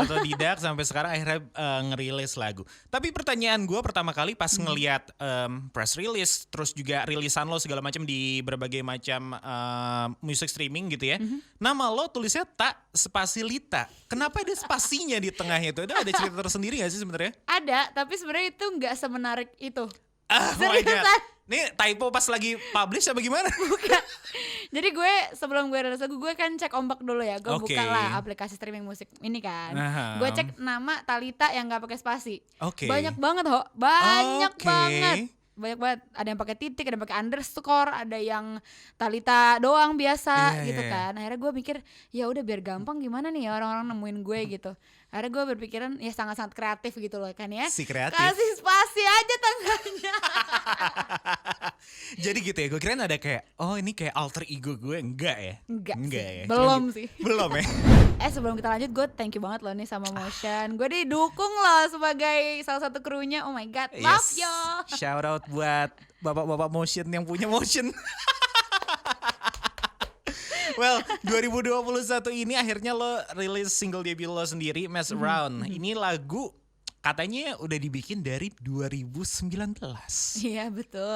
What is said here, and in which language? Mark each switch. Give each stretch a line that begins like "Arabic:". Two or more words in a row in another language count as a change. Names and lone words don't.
Indonesian: Otodidak sampai sekarang akhirnya ngerilis lagu. Tapi pertanyaan gue pertama kali pas ngelihat
English: press release,
Indonesian: terus juga rilisan lo segala macam di berbagai macam
English: music streaming
Indonesian: gitu ya. Nama lo tulisnya Tak spasi Lita. Kenapa ada spasinya di tengahnya itu? Ada cerita tersendiri gak sih sebenarnya? Ada, tapi sebenarnya itu nggak semenarik itu.
English: Oh my God.
Indonesian: Seriusan. Nih typo pas lagi publish apa gimana? Bukan. Jadi gue sebelum gue rilis lagu, gue kan cek ombak dulu ya. Gue Oke. buka lah aplikasi streaming musik ini kan. Aha. Gue cek nama Talita yang nggak pakai spasi. Oke. Banyak banget banyak Oke. banget. Banyak banget. Ada yang pakai titik, ada yang pakai underscore, ada yang Talita doang biasa Iya, gitu iya. kan. Akhirnya gue mikir ya udah biar gampang gimana nih ya orang-orang nemuin gue gitu. Akhirnya gue berpikiran ya sangat-sangat kreatif gitu loh kan ya. Si kreatif. Kasih spasi aja tanggalnya. Jadi gitu ya, gue kirain ada kayak, oh ini kayak alter ego gue, enggak ya? Enggak sih, ya? belum Cuman sih. Belum ya? Sebelum kita lanjut, gue
English: thank you
Indonesian: banget loh nih sama Motion. Gue didukung loh sebagai salah satu krunya.
English: Oh my God, love you. Shout out
Indonesian: buat bapak-bapak Motion yang punya Motion. Well, 2021 ini akhirnya lo rilis
English: single debut
Indonesian: lo sendiri, Mess Around. Ini lagu katanya udah dibikin dari 2019. Iya betul.